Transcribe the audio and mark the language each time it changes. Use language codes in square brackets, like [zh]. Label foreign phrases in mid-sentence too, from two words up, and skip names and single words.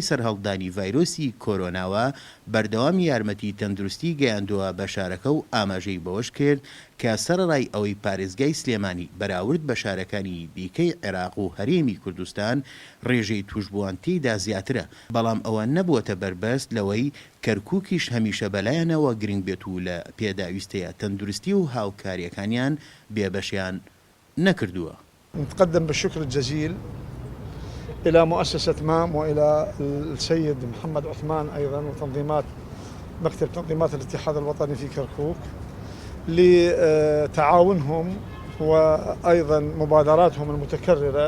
[ckb] سەرهەڵدانی ڤایرۆسی کۆرۆناوە بەردەوامی یارمەتی تەندروستی گەیاندووە بە شارەکە و ئاماژەی بەوەش کرد کە سەرڕای ئەوەی پارێزگای سلێمانی بەراورد بە شارەکانی دیکەی عێراق و هەرێمی کوردستان ڕێژەی توشبووان تێیدا زیاترە، بەڵام ئەوە نەبووەتە بربەست لەوەی کەرکووکیش هەمیشە بەلایەنەوە گرنگ بێت و لە پێداویستەیە تەندروستی و هاوکاریەکانیان بێبەشیان نەکردووە. [ar] نتقدم بالشكر الجزيل إلى مؤسسة مام وإلى السيد محمد عثمان أيضا وتنظيمات مكتب تنظيمات الاتحاد الوطني في كركوك لتعاونهم وأيضا مبادراتهم المتكررة.